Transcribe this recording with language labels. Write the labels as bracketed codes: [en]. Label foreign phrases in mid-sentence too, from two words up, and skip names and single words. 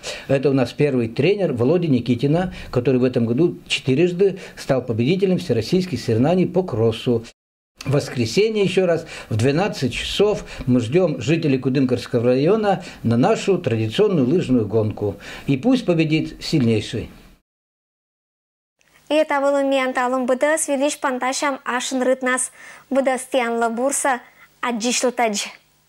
[ru] Это у нас первый тренер Володя Никитина, который в этом году 4-жды стал победителем всероссийских соревнований по кроссу. В воскресенье еще раз в 12 часов мы ждем жителей Кудымкарского района на нашу традиционную лыжную гонку. И пусть победит сильнейший. И это был момент, [koi] алым быда свелиш панташам ашын рытнас, быда стианла бурса, аджишлтадж.